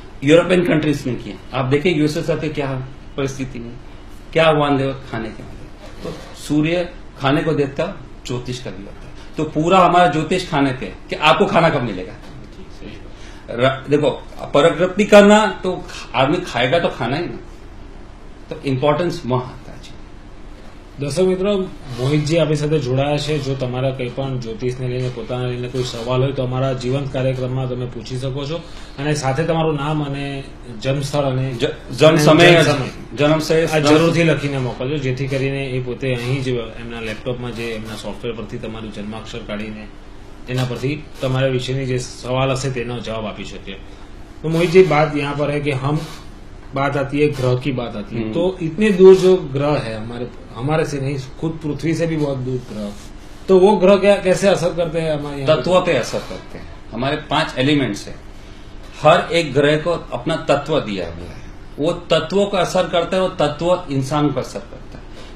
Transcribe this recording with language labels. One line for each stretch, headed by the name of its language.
Hindi: European countries ने किया। आप देखिए यूएसएसआर की क्या परिस्थिति है, क्या वन दे खाने के मामले। तो सूर्य खाने को देता है, ज्योतिष का भी होता है। तो पूरा हमारा ज्योतिष खाने पे कि आपको खाना कब मिलेगा। देखो, प्रकृति करना तो आदमी खाएगा तो खाना ही ना, तो इम्पोर्टन्स वहां आता है।
Gujarati: દર્શક મિત્રો, મોહિતજી આપણી સાથે જોડાયા છે। જો તમારા કંઈ પણ જ્યોતિષને લઈને, પોતાના લઈને કોઈ સવાલ હોય તો અમારા જીવંત કાર્યક્રમમાં તમે પૂછી શકો છો, અને સાથે તમારું નામ અને જન્મસ્થળ અને જન્મ સમય જરૂરથી લખીને મોકલજો, જેથી કરીને એ પોતે અહીં જ એમના લેપટોપમાં જે એમના સોફ્ટવેર પરથી તમારું જન્માક્ષર કાઢીને એના પરથી તમારા વિશેની જે સવાલ હશે તેનો જવાબ આપી શકે।
Hindi: तो मोहित जी, बात यहाँ पर है कि बात आती है ग्रह की, बात आती है तो इतने दूर जो ग्रह है हमारे से नहीं, खुद पृथ्वी से भी बहुत दूर ग्रह, तो वो ग्रह क्या कैसे असर करते हैं हमारे तत्व पे असर करते हैं। हमारे 5 एलिमेंट्स है, हर एक ग्रह को अपना तत्व दिया गया है, वो तत्वों का असर करता है, वो तत्व इंसान को असर करता है।